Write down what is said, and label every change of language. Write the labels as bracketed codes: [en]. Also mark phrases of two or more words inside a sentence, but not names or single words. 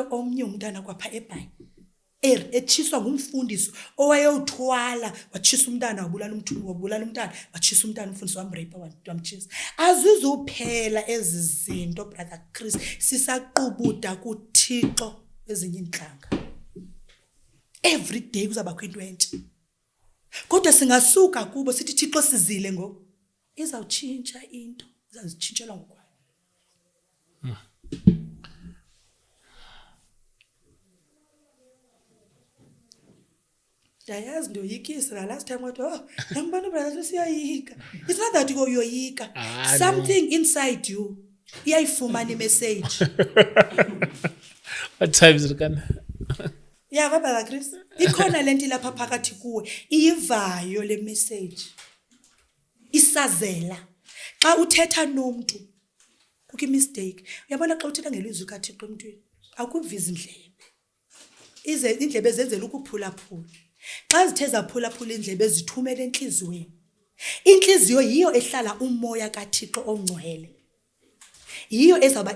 [xh] omnye umntana kwapha eBhayi echiswa ngumfundisi owayewuthwala wachisa umntana wabulala umntana wachisa umntana umfundisi wamrape wamchisa azizuphela ezi zinto brother Chris sisaqubuda kuThixo ezinye inhlanga [en] every day [xh] kuzaba kwinto entsha kodwa singasuka kubo sithi Thixo sizile ngoku izawutshintsha into izazitshintshela ngokwayo Dayazi ndoyikisa [en] last time [xh] wathi ngibona brother siyayika [en] it's not that [xh] uyoyika [en] something inside you [xh] iyayifumana imessage [en] What time is it kana? [xh] Yeah baba Chris ikhona lento lapha phakathi kuwe iyivayo le message isazela xa uthetha nomuntu kukho mistake uyabona xa uthetha ngelizwi kaThixo emntwini akuviza indlebe indlebe zenzela ukuphulaphula xa zithe zaphulaphula indlebe zithumela enhliziyweni inhliziyo yiyo ehlala umoya kaThixo ongcwele yiyo ezaba